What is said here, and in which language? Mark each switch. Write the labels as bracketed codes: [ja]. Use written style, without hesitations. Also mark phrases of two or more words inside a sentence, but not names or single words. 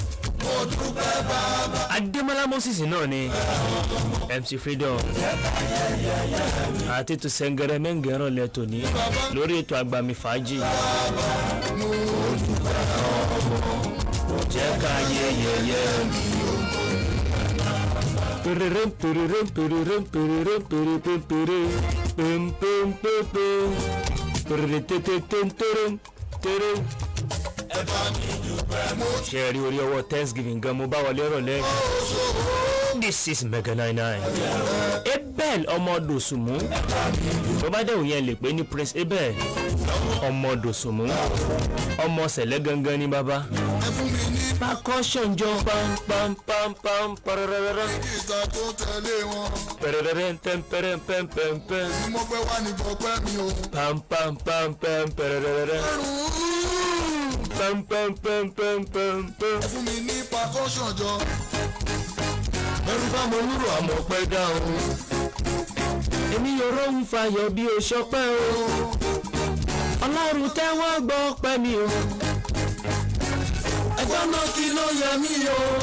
[yo] mo dúpẹ́ bàbá. adémọlá moses náà ni MC Freedom àti tó sẹ́ngẹrẹ mẹ́ngẹ̀rán lẹ́tọ̀ ní lórí ètò àgbàmì fàájì. jẹ́ ká yẹyẹyẹ mi. Pererem pererem pererem pererem pererem pererem pem pem pem pem pererem tetetem terem terem. ṣe rí orí ọwọ́ Thanksgiving gan mo bá wọlé rọ̀lẹ́. [en] This is Mega 99. [yo] Abel ọmọ Dòsùnmú tó bá dẹ̀wò yẹn lè pé ní Prince Abel ọmọ Dòsùnmú ọmọ sẹ̀lẹ̀ gangan ní bàbá. ẹ fún mi ní percussion jọ pam pam pam pam pararara ìta tó tẹ̀lé wọn. pererem pem perem pem pem pem bí mo fẹ́ wá ní gbọ́pẹ́ mi o. pam pam pam pem pererere pam pam pam pam pam pam. ẹ fún mi ní percussion jọ. ẹrú bá mo wúrò àmọ́ pẹ́ dá o. èmi yòrò ń fayọ̀ bí o ṣọpẹ́ o. ọlọ́run tẹ́wọ́ gbọ́ pẹ́ mi o. ẹjọ́ náà kí ló yẹ mí o.